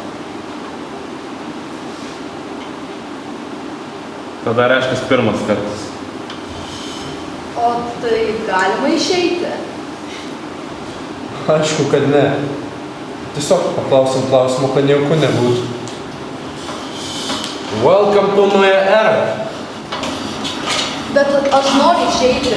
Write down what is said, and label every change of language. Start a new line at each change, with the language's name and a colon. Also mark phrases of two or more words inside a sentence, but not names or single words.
Lithuanian: Tada reiškia pirmas kartas. O tai galima išeiti? Aišku, kad ne. Tiesiog paklausim klausimų, kad nejauku nebūtų.
English: Welcome to my era.
Lithuanian: Bet aš noriu išeiti.